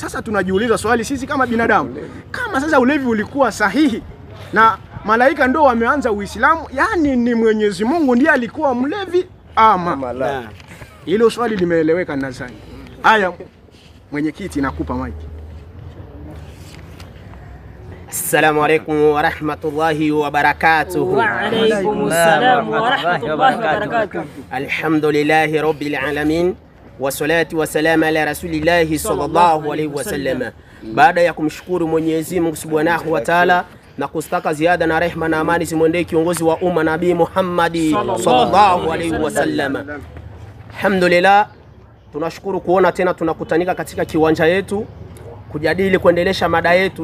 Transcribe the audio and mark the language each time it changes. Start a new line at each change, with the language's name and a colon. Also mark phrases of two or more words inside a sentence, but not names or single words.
Swahili: Sasa tunajiuliza swali sisi kama binadamu, kama sasa ulevi ulikuwa sahihi na malaika ndio wameanza Uislamu, yani ni Mwenyezi Mungu ndiye alikuwa mlevi ama la? Hilo swali limeeleweka nadhani. Haya, mwenyekiti nakupa maiki.
Arabic: السلام عليكم ورحمة الله وبركاته. وعليكم السلام ورحمة الله وبركاته. الحمد لله رب العالمين والصلاة والسلام على رسول الله صلى الله عليه وسلم.
Swahili: Baada ya kumshukuru Mwenyezi Mungu
Arabic: سبحانه وتعالى
Swahili: na kustaka ziada na rehema na amani zimwendee kiongozi wa umma Nabii Muhammad
Arabic: صلى الله عليه وسلم.
Swahili: Alhamdulillah, tunashukuru kuona tena tunakutanika katika kiwanja yetu kujadili kuendelesha mada yetu.